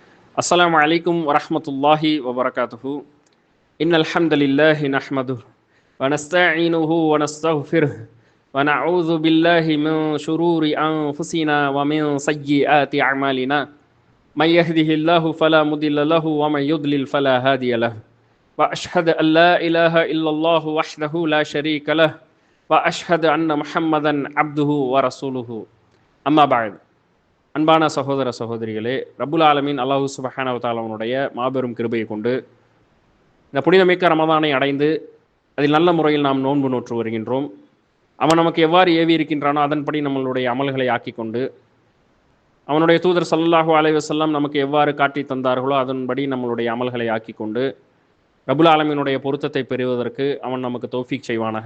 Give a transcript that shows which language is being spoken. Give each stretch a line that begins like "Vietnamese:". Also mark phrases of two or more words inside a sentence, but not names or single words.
Arabic: السلام عليكم ورحمة الله وبركاته. إن الحمد لله نحمده ونستعينه ونستغفره ونعوذ بالله من شرور أنفسنا ومن سيئات أعمالنا. من يهده الله فلا مضل له ومن يضلل فلا هادي له. وأشهد أن لا إله إلا الله وحده لا شريك له وأشهد أن محمدا عبده ورسوله. أما بعد.
Tamil: அன்பான சகோதர சகோதரிகளே,
Arabic: رب العالمين
Tamil: அல்லாஹ்
Arabic: سبحانه وتعالى
Tamil: மாபெரும் கிருபையை கொண்டு இந்த புனிதமிக்க ரமதானை அடைந்து அதில் நல்ல முறையில் நாம் நோன்பு நோற்று வருகின்றோம். அவன் நமக்கு எவ்வாறு ஏவி இருக்கின்றானோ அதன்படி நம்மளுடைய அமல்களை ஆக்கி கொண்டு, அவனுடைய தூதர்
Arabic: صلى الله عليه وسلم
Tamil: நமக்கு எவ்வாறு காட்டி தந்தார்களோ அதன்படி நம்மளுடைய அமல்களை ஆக்கி கொண்டு
Arabic: رب العالمين
Tamil: பொருத்தத்தை பெறுவதற்கு அவன் நமக்கு தௌஃபீக் செய்வானாக.